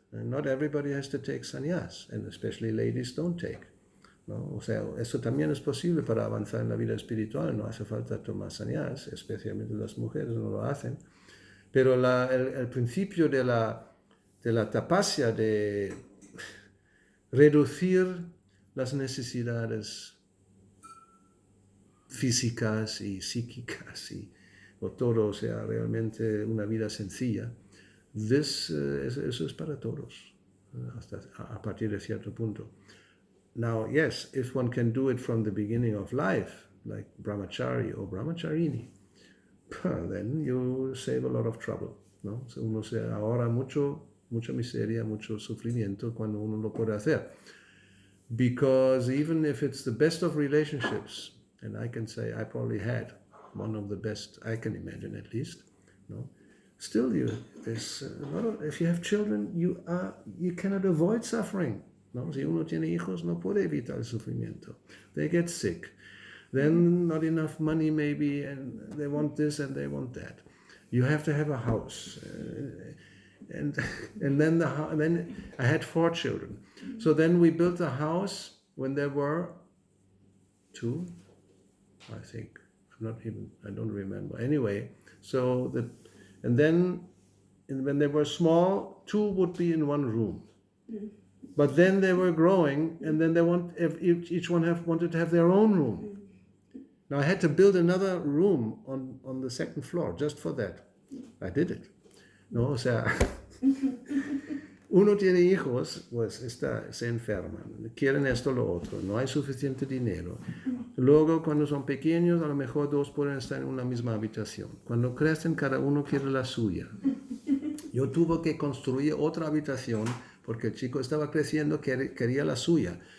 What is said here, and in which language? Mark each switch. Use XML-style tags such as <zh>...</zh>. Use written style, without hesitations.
<en>And not everybody has to take sannyas, and especially ladies don't take.</en> <es>¿No? O sea, eso también es posible para avanzar en la vida espiritual, no hace falta tomar sannyas, especialmente las mujeres no lo hacen. Pero el principio de la tapasya, de reducir las necesidades físicas y psíquicas o todo, o sea, realmente una vida sencilla, eso es para todos, hasta a partir de cierto punto.</es> <en>Now, yes, if one can do it from the beginning of life, like brahmachari or brahmacharini, then you save a lot of trouble, ¿no?</en> <es>So uno se ahorra mucha miseria, mucho sufrimiento cuando uno lo puede hacer.</es> <en>Because even if it's the best of relationships, and I can say I probably had one of the best I can imagine at least, no? Still, there's a lot of, if you have children, you cannot avoid suffering. No?</en> <es>Si uno tiene hijos, no puede evitar el sufrimiento.</es> <en>They get sick. Then not enough money maybe, and they want this and they want that. You have to have a house. And then I had 4 children. So then we built a house when there were 2, I think. I don't remember. Anyway, and then when they were small, 2 would be in one room. But then they were growing, and then each one wanted to have their own room. Now I had to build another room on the 2nd floor just for that. I did it.</en> <es>No, o sea, uno tiene hijos, pues se enferman, quieren esto lo otro, no hay suficiente dinero. Luego, cuando son pequeños, a lo mejor 2 pueden estar en una misma habitación. Cuando crecen, cada uno quiere la suya. Yo tuve que construir otra habitación porque el chico estaba creciendo, quería la suya.</es>